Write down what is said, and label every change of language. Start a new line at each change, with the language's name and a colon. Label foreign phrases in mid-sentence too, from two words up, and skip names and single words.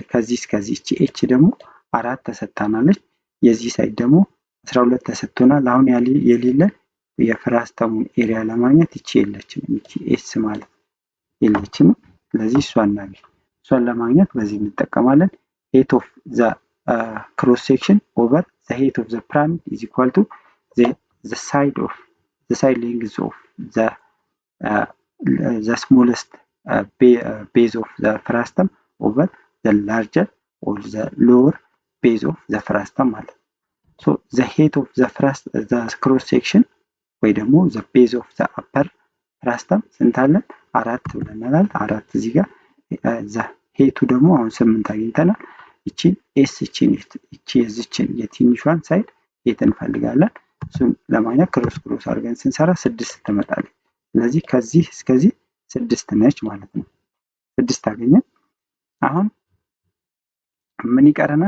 Amharic: ከዚህ እስከዚህ እቺ ኤች ደግሞ 4 ተሰጥታናለች። የዚህ ሳይድ ደግሞ 12 ተሰጥቶናል። አሁን የሌለ የፍራስተሙን ኤሪያ ለማግኘት እቺ የለችም። እቺ ኤስ ማለት የለችም። ስለዚህ እሷን እናገኝ። እሷን ለማግኘት በዚህ እንጠቀማለን።
English: height of the cross section over the height of the pyramid is equal to the side length of the smallest base of the frustum over the larger or the lower base of the frustum
Amharic: ማለት ነው።
English: so the height of the cross section
Amharic: ወይ ደግሞ
English: the base of the upper frustum
Amharic: ስንት አለን? 4 ብለናል። 4 እዚህ ጋር
English: the height
Amharic: ደግሞ አሁን 8 አግኝተናል። እቺ ኤስ እቺ የዚችን የትንሿን ሳይድ ሄት እንፈልጋለን። እሱን ለማግኘት ክሮስ አድርገን ስንሰራ 6 ትመጣለች። ስለዚህ ከዚህ እስከዚህ 6 ነች ማለት ነው። 6 አገኘን። አሁን ምን ይቀረናል?